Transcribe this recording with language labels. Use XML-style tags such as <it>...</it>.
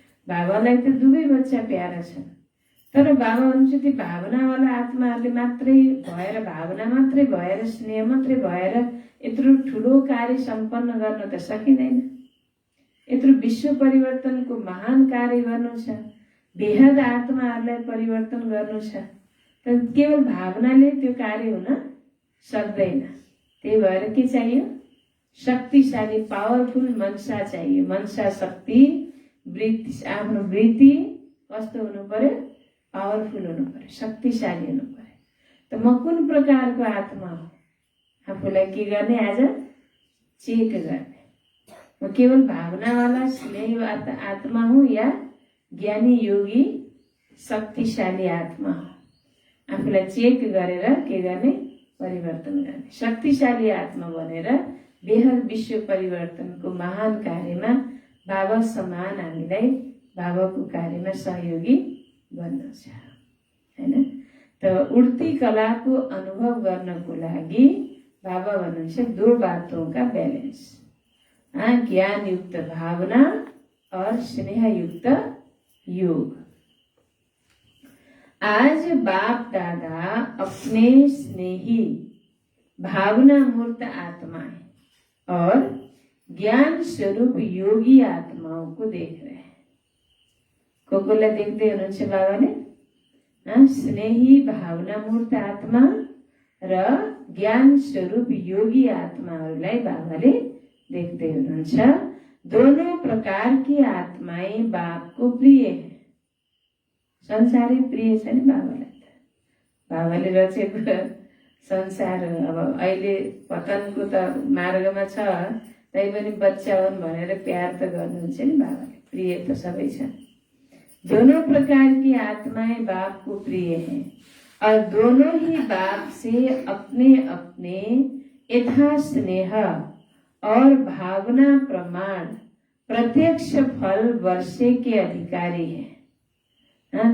<ne>बाबालाई त दुवै बच्चा प्यारा छन्, तर बाबा भन्नुहुन्छ ती भावनावाला आत्माहरूले मात्रै भएर, भावना मात्रै भएर, स्नेह मात्रै भएर यत्रो ठुलो कार्य सम्पन्न गर्न त सकिँदैन। यत्रो विश्व परिवर्तनको महान कार्य गर्नु छ, बेहद आत्माहरूलाई परिवर्तन गर्नु छ, तर केवल भावनाले त्यो कार्य हुन सक्दैन। त्यही भएर के चाहियो? शक्तिशाली पावरफुल मनसा चाहियो। मनसा शक्ति, वृत्ति, आफ्नो वृत्ति कस्तो हुनु पर्यो? पावरफुल हुनु पर्यो, शक्तिशाली हुनु पर्यो। त म कुन प्रकारको आत्मा हो? आफूलाई के गर्ने? आज चेक गर्ने। म केवल भावनावाला स्नेही आत्मा हूँ या ज्ञानी योगी शक्तिशाली आत्मा हो? आफूलाई चेक गरेर के गर्ने? परिवर्तन गर्ने। शक्तिशाली आत्मा बनेर बेहद विश्व परिवर्तनको महान कार्यमा बाबा समान हामीलाई बाबाको कार्यमा सहयोगी बन्नु छ हैन। त उड्ती कलाको अनुभव गर्नको लागि बाबा भन्नुहुन्छ</ne> <hi>दो बातों का बैलेंस, ज्ञान युक्त भावना और स्नेह युक्त योग। आज बाप दादा अपने स्नेही भावना मूर्त आत्माएं और ज्ञान स्वरूप योगी आत्माओं को देख रहे हैं।</hi> <ne>कोकोलाई देख्दै हुनुहुन्छ बाबाले? स्नेही भावना मूर्त आत्मा र ज्ञान स्वरूप योगी आत्माहरूलाई बाबाले देख्दै हुनुहुन्छ।</ne> <hi>दोनों प्रकार की आत्माएं बाप को प्रिय है।</hi> <ne>संसारै प्रिय छ नि बाबालाई त। बाबाले रचेको संसार अब अहिले पतनको त मार्गमा छ, तैपनि बच्चा हुन् भनेर प्यार त गर्नुहुन्छ नि बाबाले, प्रिय त सबै छन्।</ne> <hi>दोनों प्रकार की आत्माएं बाप को प्रिय हैं और दोनों ही बाप से अपने अपने यथा स्नेह और भावना प्रमाण प्रत्यक्ष फल वर्षे के अधिकारी हैं।</hi>